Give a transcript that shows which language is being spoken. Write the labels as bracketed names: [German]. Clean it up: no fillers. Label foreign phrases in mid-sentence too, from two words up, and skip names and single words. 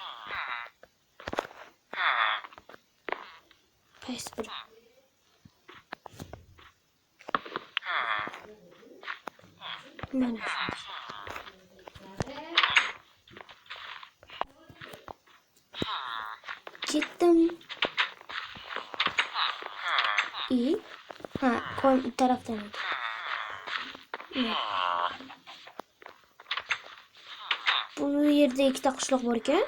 [Uzbek] Qaysi biri? Mana shu. Ketdim. [Turkish] İyi. Ha, kon taraftan edi. Evet. [Uzbek] Bu yerda ikkita qishloq bor ekan.